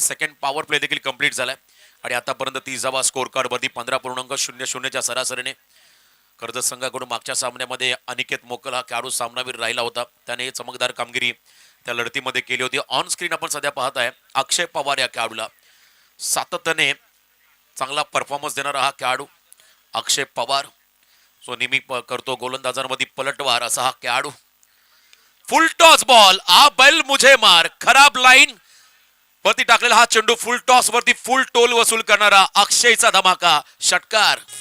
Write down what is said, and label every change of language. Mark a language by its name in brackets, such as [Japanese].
[Marathi] Second power play देखील complete झालाय आणि आतापर्यंत 30 स्कोर कार्ड वरती 15.00च्या सरासरीने कर्जत संघाकडून मागच्या सामन्यामध्ये अनिकेत मोकल हा खेळाडू सामनावीर राहिला होता. त्याने चमकदार कामगिरी त्या लढतीमध्ये केली होती. ऑन स्क्रीन आपण सध्या पाहत आहे अक्षय पवार या खेळाडूला. सातत्याने चांगला परफॉर्मन्स देणारा हा खेळाडू अक्षय पवार, जो नेहमी करतो गोलंदाजांमध्ये पलटवार असा हा खेळाडू. [English] full toss ball, [Hindi] आ बैल मुझे मार. [Marathi] खराब लाईन वरती टाकलेला हा चेंडू फुल टॉस वरती फुल टोल वसूल करणारा अक्षयचा धमाका, षटकार.